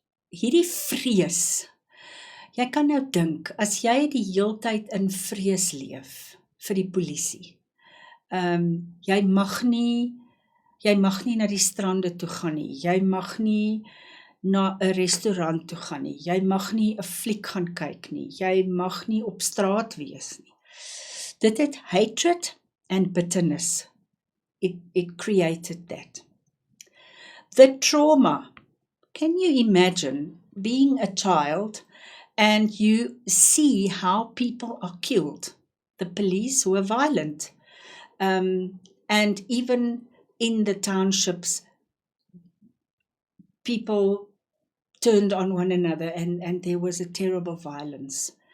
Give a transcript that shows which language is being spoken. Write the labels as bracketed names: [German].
[Afrikaans] Hierdie vrees, jy kan nou dink, as jy die heeltyd in vrees leef vir die polisie, jy mag nie na die strande toe gaan nie, jy mag nie na 'n restaurant toe gaan nie, jy mag nie 'n fliek gaan kyk nie, jy mag nie op straat wees nie. Dit het [English] hatred and bitterness. It created that. The trauma. Can you imagine being a child and you see how people are killed? The police were violent. And even in the townships, people turned on one another, and there was a terrible violence.